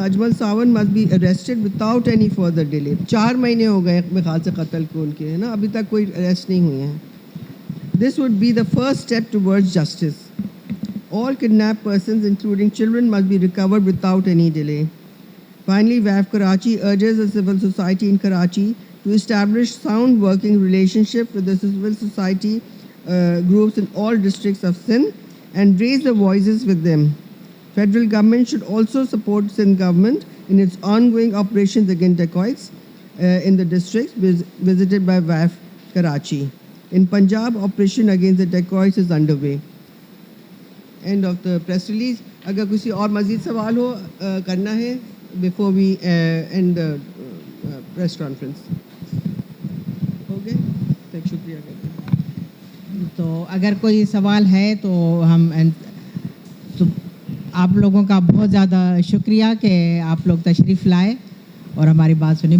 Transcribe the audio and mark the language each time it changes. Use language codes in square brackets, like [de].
[en] Ajmal Sawan must be arrested without any further delay. [ur] 4 مہینے ہو گئے میرے خیال سے قتل کو ان کے، ہے نا، ابھی تک کوئی اریسٹ نہیں ہوئے ہیں. [en] This would be the first step towards justice. All kidnapped persons, including children, must be recovered without any delay. Finally, WAF Karachi urges the civil society in Karachi to establish sound working relationship with the civil society groups in all districts of Sindh and raise the voices with them. Federal government should also support Sindh government in its ongoing operations against dacoits in the districts visited by WAF Karachi. In Punjab, operation against the dacoits is underway. End of the press release. [ur] اگر کسی اور مزید سوال ہو کرنا ہے [en] before we end the press conference. [ur] ہو گئے؟ شکریہ کرتے ہیں. تو اگر کوئی سوال ہے تو ہم تو آپ لوگوں کا بہت زیادہ شکریہ کہ آپ لوگ تشریف لائے اور ہماری بات سنی.